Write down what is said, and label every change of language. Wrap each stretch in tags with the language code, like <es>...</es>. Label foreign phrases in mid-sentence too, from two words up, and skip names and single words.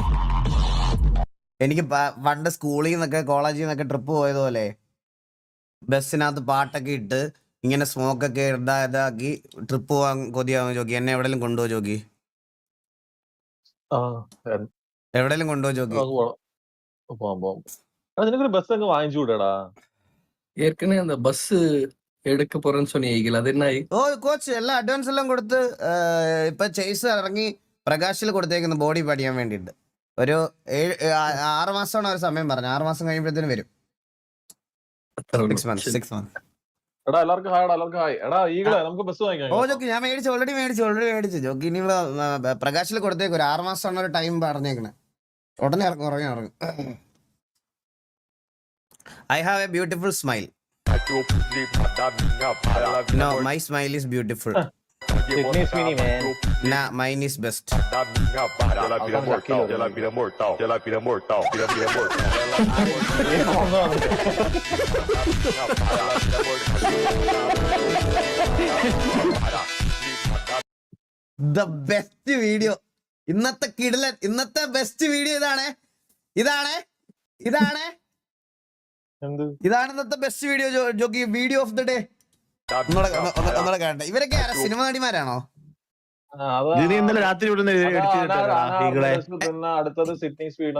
<ml>എനിക്ക് പണ്ട് സ്കൂളിൽ നിന്നൊക്കെ കോളേജിൽ നിന്നൊക്കെ ട്രിപ്പ് പോയതുപോലെ ബസ്സിനകത്ത് പാട്ടൊക്കെ ഇട്ട് ഇങ്ങനെ സ്മോക്കൊക്കെ ഇതാക്കി ട്രിപ്പ് പോവാൻ കൊതിയാവും ജോഗി. എന്നെ എവിടെയെങ്കിലും കൊണ്ടുപോകും ജോഗി, എവിടെയെങ്കിലും കൊണ്ടുപോകും ജോഗി. നിനക്കൊരു ബസ് അങ്ങ് വാങ്ങിച്ചുകൂടാ?</ml> <ta>ஏற்கனவே அந்த பஸ் எடுக்க போறேன்னு சொன்னீங்க, அது என்ன ஆயி?</ta> <ml>ഓ കോച്ച് എല്ലാം അഡ്വാൻസ് എല്ലാം കൊടുത്ത് ഇപ്പൊ ചേസ് ഇറങ്ങി പ്രകാശിൽ കൊടുത്തേക്കുന്നു ബോഡി പടിയാൻ വേണ്ടിയിട്ട്. ഒരു 6 മാസമാണ് അവർ സമയം പറഞ്ഞു. 6 മാസം കഴിയുമ്പോഴത്തേനും വരും. 6 months. എടാ എല്ലാവർക്കും ഹായ്, എല്ലാവർക്കും ഹായ്. എടാ ഈകളെ നമുക്ക് ബസ് വാങ്ങിക്കാം. ഓ ജോക്കി ഞാൻ ഓൾറെഡി മേടിച്ചു ജോക്കി. ഇനി പ്രകാശിൽ കൊടുത്തേക്ക് ഒരു 6 മാസമാണ് ഒരു ടൈം പറഞ്ഞേക്കണേ. ഉടനെ ഇറങ്ങും.</ml> <en>I have a beautiful smile. No, my smile is beautiful. Nah, mine is best. The best video.</en> <ml>ഇന്നത്തെ കിടിലൻ, ഇന്നത്തെ</ml> <en>best video</en> <ml>ഇതാണ് ഇന്നത്തെ</ml> <en>best video</en> <ml>ജോക്കി.</ml> <en>video of the day</en> <ml>ഒന്നുകൂടെ കാണട്ടെ. ഇവരൊക്കെ ആരാ, സിനിമ നടിമാരാണോ? ഇന്നലെ രാത്രി അടുത്തത് സിഡ്നി സ്വീഡൻ.</ml>